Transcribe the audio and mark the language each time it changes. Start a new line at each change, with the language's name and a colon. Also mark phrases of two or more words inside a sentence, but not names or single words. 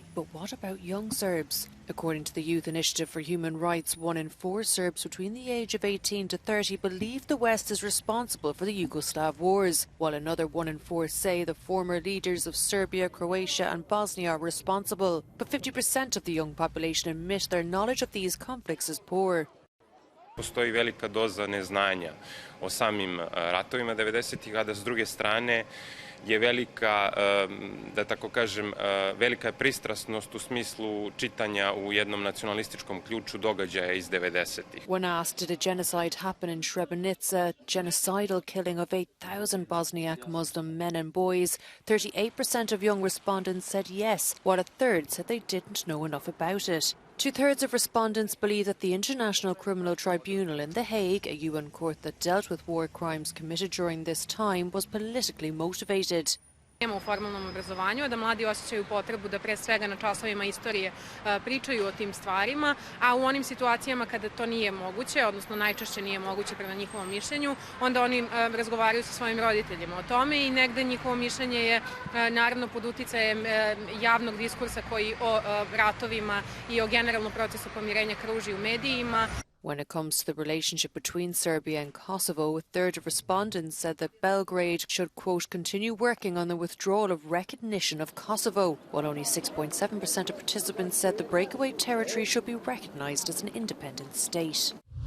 English: But what about young Serbs? According to the Youth Initiative for Human Rights, 1 in 4 Serbs between the age of 18 to 30 believe the West is responsible for the Yugoslav wars, while another 1 in 4 say the former leaders of Serbia, Croatia and Bosnia are responsible. But 50% of the young population admit their knowledge of these conflicts is poor.
Serbian: Postoji velika doza neznanja o samim ratovima 90-ih, a da s druge strane je velika, da tako kažem, velika je pristrasnost u smislu čitanja u jednom nacionalističkom ključu događaja iz 90-ih.
English: When asked did a genocide happen in Srebrenica, genocidal killing of 8,000 Bosniak Muslim men and boys, 38% of young respondents said yes, while a third said they didn't know enough about it. 2/3 of respondents believe that the International Criminal Tribunal in The Hague, a UN court that dealt with war crimes committed during this time, was politically motivated.
Serbian: U formalnom obrazovanju, da mladi osjećaju potrebu da pre svega na časovima istorije pričaju o tim stvarima, a u onim situacijama kada to nije moguće, odnosno najčešće nije moguće prema njihovom mišljenju, onda oni razgovaraju sa svojim roditeljima o tome i negde njihovo mišljenje je naravno pod uticajem javnog diskursa koji o ratovima i o generalnom procesu pomirenja kruži u medijima.
English: When it comes to the relationship between Serbia and Kosovo, a third of respondents said that Belgrade should, quote, continue working on the withdrawal of recognition of Kosovo, while only 6.7% of participants said the breakaway territory should be recognised as an independent state.